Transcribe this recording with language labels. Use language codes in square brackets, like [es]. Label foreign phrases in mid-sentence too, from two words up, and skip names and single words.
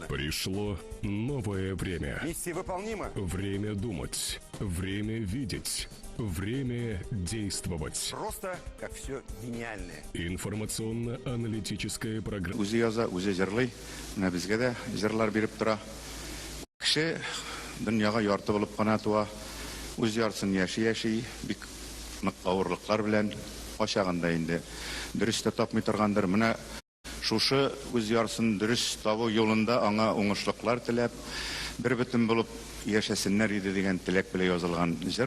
[ru] Пришло новое время. Миссия выполнима. Время думать, время видеть, время действовать. Просто как все гениальное. Информационно-аналитическая программа. [tt] Үзе яза, үзе жырлый. Мына безгә дә жырлар биреп тора. Кеше дөньяга ярты булып кына туа. Үз яртысын яши, бик нык авырлыклар белән ашаганда инде дөрес тә тапмый торгандыр. Менә шушы үз яртысын дөрес табу юлында аңа уңышлыклар теләп, бер бөтен булып яшәсеннәр иде дигән теләк белән язылган җыр.